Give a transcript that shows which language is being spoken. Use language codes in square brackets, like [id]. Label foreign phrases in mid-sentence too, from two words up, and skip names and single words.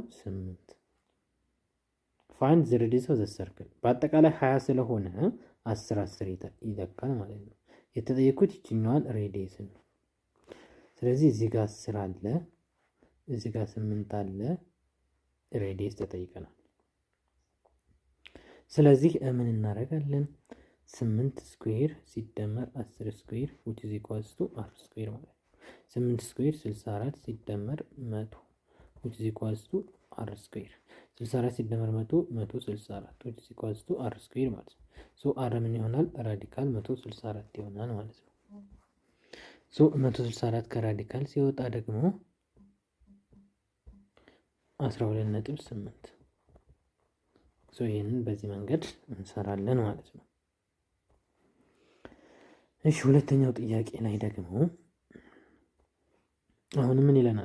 [am] 8 [en] find the radius of the circle [am] በአጠቃላይ 20 ስለሆነ 10 ይለካል ማለት ነው። የተጠየቁት ይችኛዋን ሬዲየስ ነው። ስለዚህ እዚህ ጋር 10 አለ፣ እዚህ ጋር 8 አለ፣ ሬዲየስ ተጠይቀናል። ስለዚህ ምን እናደርጋለን? 8 ስኩዌር ሲደመር 10 ስኩዌር [en] which is equals to r [am] ስኩዌር ማለት ነው። 8 ስኩዌር 64 ሲደመር 100 [en] which is equals to r [am] ስኩዌር 64 ሲደመር 100 164 [en] which is equals to r [am] ስኩዌር ማለት ነው። ሶ r ምን ይሆናል? ራዲካል 164 ይሆናል ማለት ነው። ሶ 164 ከራዲካል ሲወጣ ደግሞ 12.8 ሶ ይሄንን በዚህ መንገድ እንሰራለን ማለት ነው። እሺ ሁለተኛው ጥያቄ ላይ ደግሞ አሁን ምን ይለናል?